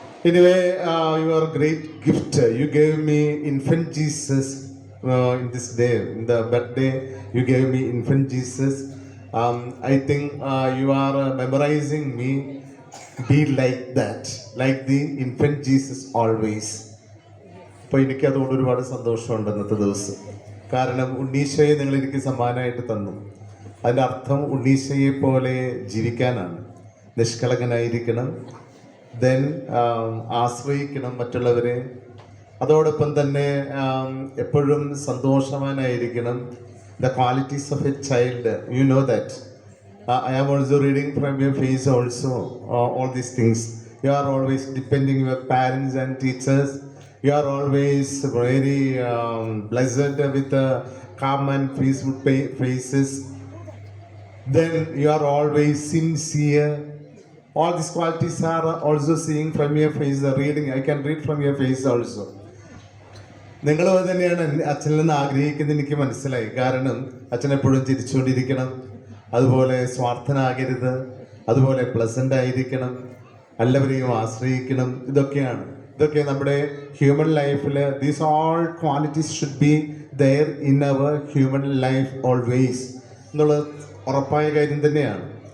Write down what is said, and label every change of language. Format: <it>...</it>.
<en>Anyway, your great gift, you gave me infant Jesus in this day, in the birthday, you gave me infant Jesus. I think you are memorizing me, be like that, like the infant Jesus always.</en> <ml>അപ്പോൾ എനിക്ക് അതുകൊണ്ട് ഒരുപാട് സന്തോഷമുണ്ട് ഇന്നത്തെ ദിവസം. കാരണം ഉണ്ണീശോയെ നിങ്ങൾ എനിക്ക് സമ്മാനമായിട്ട് തന്നു. അതിൻ്റെ അർത്ഥം ഉണ്ണീശോയെ പോലെ ജീവിക്കാനാണ്. നിഷ്കളങ്കനായിരിക്കണം, ദെൻ ആശ്രയിക്കണം മറ്റുള്ളവരെ, അതോടൊപ്പം തന്നെ എപ്പോഴും സന്തോഷവാനായിരിക്കണം.</ml> <en>The qualities of a child, you know that. I am also reading from your face also, all these things. You are always depending on your parents and teachers. You are always very blessed with calm and peaceful faces. Then you are always sincere. All these qualities are also seeing from your face, reading. I can read from your face also.</en> <ml>നിങ്ങൾ തന്നെയാണ് അച്ഛനിൽ നിന്ന് ആഗ്രഹിക്കുന്നത് എനിക്ക് മനസ്സിലായി. കാരണം അച്ഛൻ എപ്പോഴും ചിരിച്ചുകൊണ്ടിരിക്കണം, അതുപോലെ സ്വാർത്ഥനാകരുത്, അതുപോലെ പ്ലസന്റ് ആയിരിക്കണം, എല്ലാവരെയും ആശ്രയിക്കണം. ഇതൊക്കെ നമ്മുടെ ഹ്യൂമൻ ലൈഫിൽ</ml> <en>these all qualities should be there in our human life always</en> <ml>എന്നുള്ളത് ഉറപ്പായ കാര്യം തന്നെയാണ്.</ml>